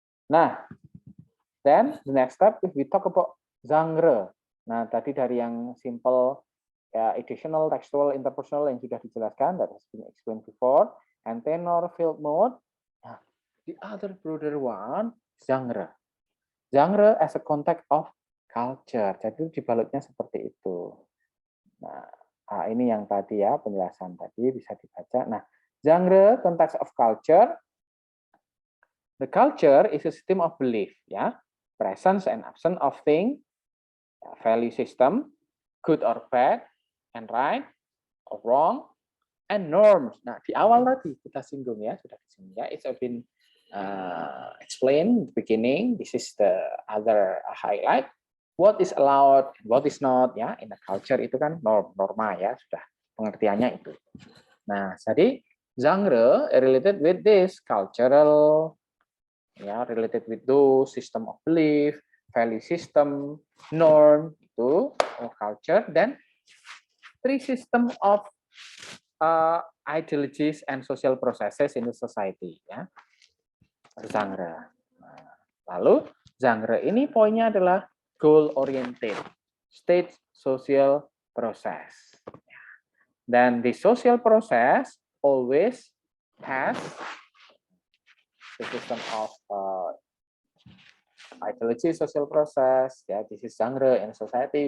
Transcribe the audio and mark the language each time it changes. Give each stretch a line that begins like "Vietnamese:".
English: Nah, then the next step, if we talk about genre.
Indonesian: Nah, tadi dari yang
English: simple, ya, editional, textual, interpersonal
Indonesian: yang sudah dijelaskan,
English: that has been explained before, and tenor, field, mode. Nah, The other broader one, genre. Genre as a context of culture.
Indonesian: Jadi dibalutnya seperti itu. Nah, ini yang tadi ya, penjelasan tadi bisa dibaca.
English: Nah, genre context of culture. The culture is a system of belief, ya, presence and absence of thing, value system, good or bad, and right or wrong, and norms.
Indonesian: Nah, di awal tadi kita singgung ya, sudah disinggung ya.
English: It's been explained in the beginning. This is the other highlight. What is allowed, what is not, ya. In the culture
Indonesian: itu kan norma ya, sudah pengertiannya itu.
English: Nah, jadi genre related with this cultural, ya, related with those system of belief, value system, norm itu culture, dan three system of ideologies and social processes in the society, ya, genre.
Indonesian: Lalu genre ini poinnya adalah
English: goal oriented, state social process. Dan the social process always has the system of ideology, social process, ya, this is genre in society.